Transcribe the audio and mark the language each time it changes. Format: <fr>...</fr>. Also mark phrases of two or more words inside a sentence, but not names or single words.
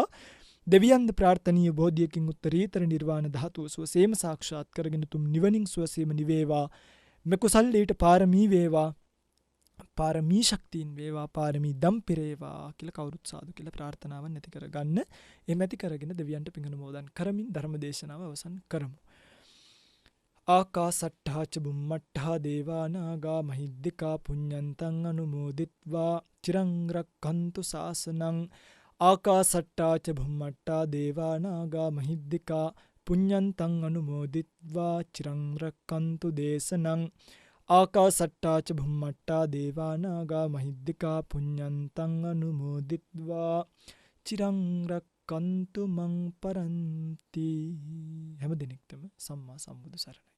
<si>දෙවියන්ද ප්‍රාර්ථනීය බෝධියකින් උත්තරීතර නිර්වාණ ධාතුව සුවසේම සාක්ෂාත් කරගෙන තුම් නිවනින් සුවසේම නිවේවා. මෙකුසල් ඊට පාරමී වේවා, පාරමී ශක්තියින් වේවා, පාරමී දම් පිරේවා කියලා කවුරුත් සාදු කියලා ප්‍රාර්ථනාවන් ඇති කරගන්න. එහෙම ඇති කරගෙන දෙවියන්ට පින් අනුමෝදන් කරමින් ධර්ම දේශනාව අවසන් කරමු.</si> <pi>ආකාසට්ඨා ච බුම්මට්ඨා දේවා නාග මහිද්దికා පුඤ්ඤන්තං අනුමෝදිත්වා චිරං රක්ඛන්තු ශාසනං. ආකාසට්ඨා ච බුම්මට්ඨා දේවා නාග මහිද්దికා පුඤ්ඤන්තං අනුමෝදිත්වා චිරං රක්ඛන්තු දේශනං. ආකාසට්ඨා ච බුම්මට්ඨා දේවා නාග මහිද්దికා පුඤ්ඤන්තං අනුමෝදිත්වා චිරං රක්ඛන්තු මං පරන්ති.</pi> <si>හැම දිනෙකටම සම්මා සම්බුදු සරණයි.</si>